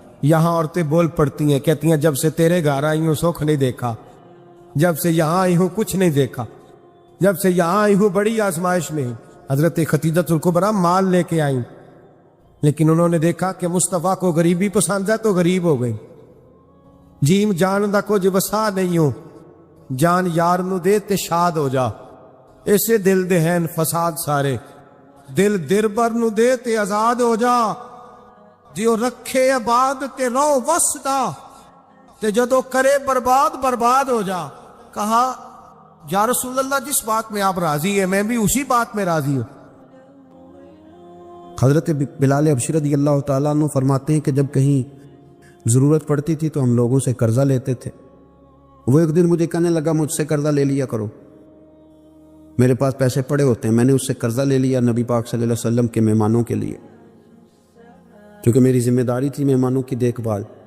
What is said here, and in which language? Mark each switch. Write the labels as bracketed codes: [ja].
[ur] یہاں عورتیں بول پڑتی ہیں، کہتی ہیں جب سے تیرے گھر آئی ہوں سکھ نہیں دیکھا، جب سے یہاں آئی ہوں کچھ نہیں دیکھا، جب سے یہاں آئی ہوں بڑی آزمائش میں ہوں. حضرت ختیجہ الکبریٰ مال لے کے آئیں، لیکن انہوں نے دیکھا کہ مصطفیٰ کو غریبی پسند ہے تو غریب ہو گئی. [pa] جیم جان دا کچھ وسا نہیں ہو، جان یار نو دے تے شاد ہو جا، ایسے دل دہن فساد سارے، دل دربر نو دے تے آزاد ہو جا، جیو رکھے آباد تے رو وسدا، تے جدو کرے برباد ہو جا. [ur] کہا یا رسول اللہ جس بات میں آپ راضی ہیں میں بھی اسی بات میں راضی ہوں. حضرت بلال حبشی رضی اللہ تعالیٰ عنہ فرماتے ہیں کہ جب کہیں ضرورت پڑتی تھی تو ہم لوگوں سے قرضہ لیتے تھے. وہ ایک دن مجھے کہنے لگا مجھ سے قرضہ لے لیا کرو، میرے پاس پیسے پڑے ہوتے ہیں. میں نے اس سے قرضہ لے لیا نبی پاک صلی اللہ علیہ وسلم کے مہمانوں کے لیے، کیونکہ میری ذمہ داری تھی مہمانوں کی دیکھ بھال.